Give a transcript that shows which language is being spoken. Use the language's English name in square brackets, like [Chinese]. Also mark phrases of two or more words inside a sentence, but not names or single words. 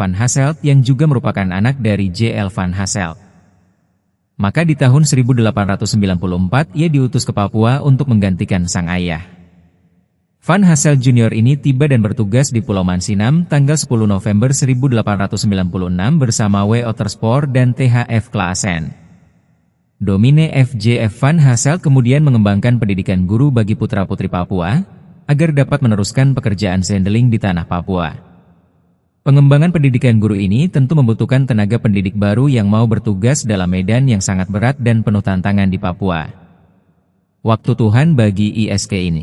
[Indonesian] van Hasselt yang juga merupakan anak dari J.L. van Hasselt. Maka di tahun 1894 ia diutus ke Papua untuk menggantikan sang ayah. Van Hasselt Jr. ini tiba dan bertugas di Pulau Mansinam tanggal 10 November 1896 bersama W. Otterspoor dan T.H.F. Claassen. Domine F.J.F. van Hasselt kemudian mengembangkan pendidikan guru bagi putra-putri Papua, agar dapat meneruskan pekerjaan zendeling di tanah Papua. Pengembangan pendidikan guru ini tentu membutuhkan tenaga pendidik baru yang mau bertugas dalam medan yang sangat berat dan penuh tantangan di Papua. Waktu Tuhan bagi ISK ini.